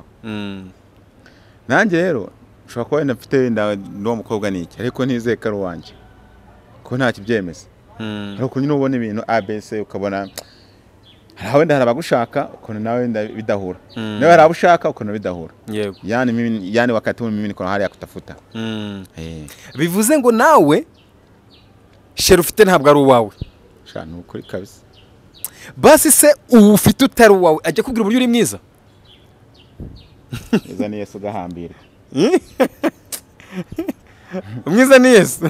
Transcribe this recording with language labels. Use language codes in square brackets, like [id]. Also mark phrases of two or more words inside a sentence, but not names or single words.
[rw] Nanjye rero ushobora kuba wenda mfite wenda n'uwo mukobwa n'iki ariko ntizeye ko ari uwanjye ko nta kibyemeza. Ariko nyine ubona ibintu ABC ukabona wenda hari abagushaka ukuntu nawe wenda bidahura, nawe hari abushaka ukuntu bidahura. Yego, [sw] yani wakati mimi niko hali ya kutafuta. [rw] Bivuze ngo nawe sheri ufite ntabwo ari uwawe. Sha nukuri kabisa. Basi se ufite utari uwawe ajya kubwira uburyo uri mwiza? Mwiza ni Yesu gahambira. Mwiza ni Yesu.